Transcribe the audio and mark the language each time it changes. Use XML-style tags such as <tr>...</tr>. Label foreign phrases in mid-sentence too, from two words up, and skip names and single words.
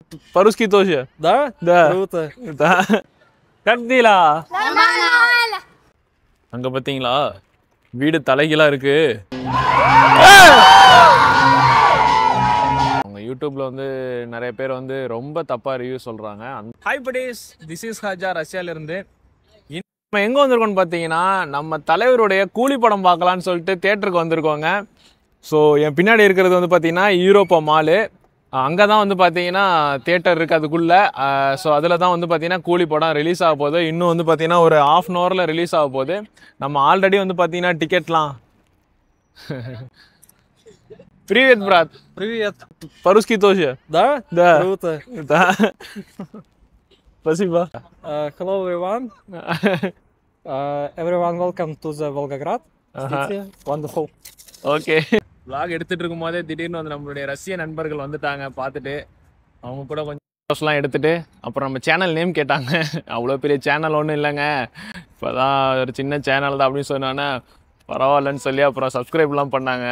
<ru>По-русски тоже? Да? Да. Круто. Да. Как дела? Нормально.</ru> <ta>அங்க பாத்தீங்களா வீடு தலைகீழா இருக்கு. அவங்க யூடியூப்ல வந்து நிறைய பேர் வந்து ரொம்ப தப்பா ரிவ்யூ சொல்றாங்க.</ta> <en>Hi buddies, this is ஹாஜா</en> <ta>ரஷ்யால இருந்து. நம்ம எங்க வந்திருக்கோம்னு பாத்தீங்கன்னா நம்ம தலைவருடைய கூலி படம் பார்க்கலாம்னு சொல்லிட்டு தியேட்டருக்கு வந்திருக்கோங்க. ஸோ என் பின்னாடி இருக்கிறது வந்து பாத்தீங்கன்னா யூரோப்பா மாலு. அங்கே தான் வந்து பார்த்தீங்கன்னா தியேட்டர் இருக்குது அதுக்குள்ளே. ஸோ அதில் தான் வந்து பார்த்தீங்கன்னா கூலி படம் ரிலீஸ் ஆக போகுது. இன்னும் வந்து பார்த்தீங்கன்னா ஒரு ½ அன் ஹவரில் ரிலீஸ் ஆக போகுது. நம்ம ஆல்ரெடி வந்து பார்த்தீங்கன்னா டிக்கெட்லாம்</ta> <ru>Привет, брат. Привет. По-русски тоже? Да? Да. Круто. Да. Спасибо.</ru> <en>Hello everyone. Everyone welcome to the Volgograd city. Wonderful.</en> <ta>ஓகே. vlog எடுத்துட்டு இருக்கும்போதே திடீர்னு வந்து நம்மளுடைய ரஷ்ய நண்பர்கள் வந்துட்டாங்க. பார்த்துட்டு அவங்க கூட கொஞ்சம் ஃபோட்டோஸ்லாம் எடுத்துட்டு அப்புறம் நம்ம சேனல் நேம் கேட்டாங்க. அவ்வளோ பெரிய சேனல் ஒன்றும் இல்லைங்க, இப்போதான் ஒரு சின்ன சேனல் தான் அப்படின்னு சொன்னோன்னே பரவாயில்லன்னு சொல்லி அப்புறம் சப்ஸ்கிரைப்லாம் பண்ணாங்க.</ta>